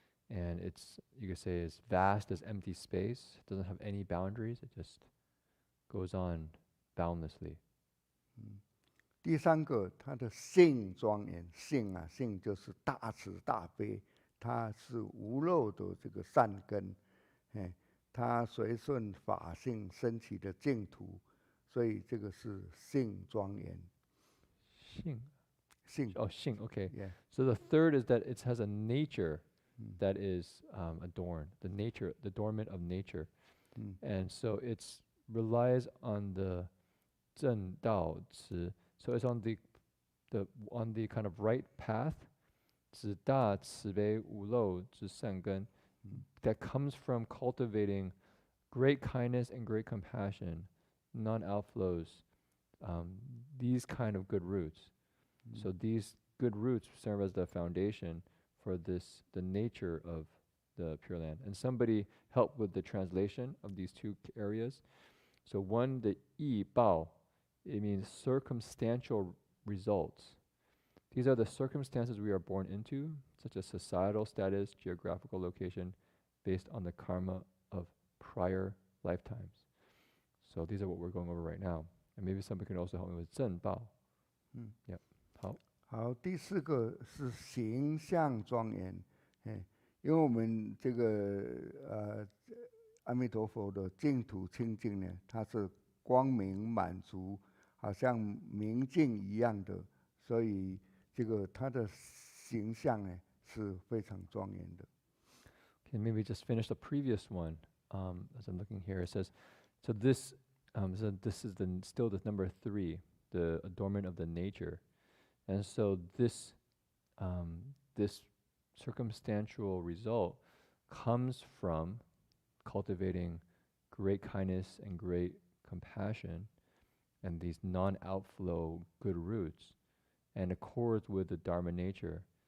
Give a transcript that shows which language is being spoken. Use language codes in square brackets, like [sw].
[en] And it's, you could say, as vast as empty space. It doesn't have any boundaries. It just goes on boundlessly. [zh] 第三个，它的性庄严，性就是大慈大悲，它是无漏的这个善根，它随顺法性升起的净土，所以这个是性庄严。性 okay. Yeah. [en] So the third is that it has a nature that is adorned, the adornment of nature. And so it relies on the 正道慈. So it's on the kind of right path, [zh] 直大慈悲无漏之善根, [en] that comes from cultivating great kindness and great compassion, non-outflows, these kind of good roots. So these good roots serve as the foundation for the nature of the Pure Land. And somebody helped with the translation of these two areas. So one, the yi bao, it means circumstantial results. These are the circumstances we are born into, such as societal status, geographical location, based on the karma of prior lifetimes. So these are what we're going over right now. And maybe somebody can also help me with zhen bao. Yep. [zh] 好，第四个是形象庄严，因为我们这个阿弥陀佛的净土清净呢，它是光明满足，好像明镜一样的，所以这个它的形象呢是非常庄严的。 [en] Okay, maybe just finish the previous one. As I'm looking here, it says, so this is still the number 3, the adornment of the nature. And so this circumstantial result comes from cultivating great kindness and great compassion and these non-outflow good roots, and accords with the Dharma nature.